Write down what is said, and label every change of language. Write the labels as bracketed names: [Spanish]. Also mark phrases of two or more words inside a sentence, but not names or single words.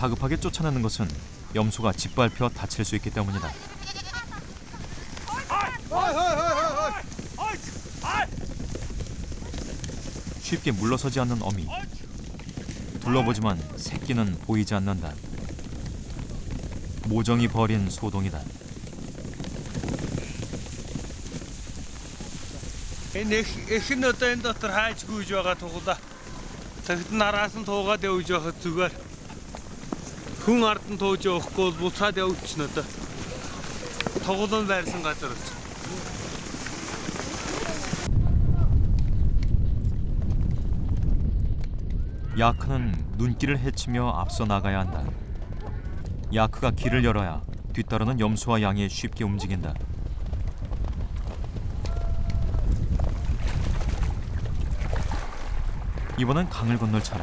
[Korean] 다급하게 쫓아내는 것은 염소가 짓밟혀 다칠 수 있기 때문이다. 쉽게 물러서지 않는 어미. 둘러보지만 새끼는 보이지 않는다. 모정이 벌인 소동이다. [Mongolian] Энэ их нь одоо энэ дотор хайж гүйж байгаа тугла. Цагт нараас нь туугаад явж байхад зүгээр хүн ард нь тууж явахгүй бол буцаад явчихна одоо. Туглан байрсан газар өч. [Korean] 야크는 눈길을 헤치며 앞서 나가야 한다. 야크가 길을 열어야 뒤따르는 염소와 양이 쉽게 움직인다. 이번엔 강을 건널 차례.